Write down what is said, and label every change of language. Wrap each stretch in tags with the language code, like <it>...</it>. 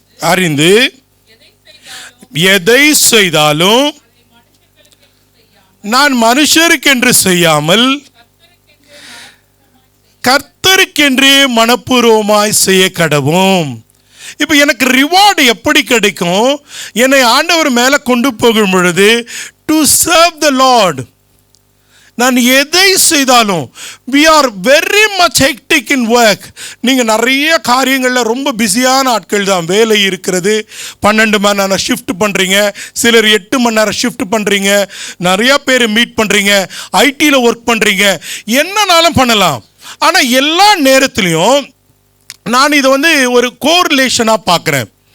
<ta>அறிந்து எதை செய்தாலும் நான் மனுஷருக்கென்று செய்யாமல் கர்த்தருக்கென்று மனப்பூர்வமாய் செய்ய கடவும். இப்போ எனக்கு ரிவார்டு எப்படி கிடைக்கும்? என்னை ஆண்டவர் மேலே கொண்டு போகும் பொழுது</ta> <en>To serve the lord.</en> <ta>நான் எதை செய்தாலும்,</ta> <en>we are very much hectic in work.</en> <ta>நீங்கள் நிறைய காரியங்களில் ரொம்ப பிஸியான ஆட்கள் தான். வேலை இருக்கிறது, 12 மணி நேரம் ஷிஃப்ட் பண்ணுறீங்க, சிலர் 8 மணி நேரம் ஷிஃப்ட் பண்ணுறீங்க, நிறையா பேர் மீட் பண்ணுறீங்க, ஐடியில் ஒர்க் பண்ணுறீங்க, என்னன்னாலும் பண்ணலாம். ஆனால் எல்லா நேரத்துலையும் நான் இதை ஒரு கோரிலேஷனாக பார்க்குறேன்.</ta>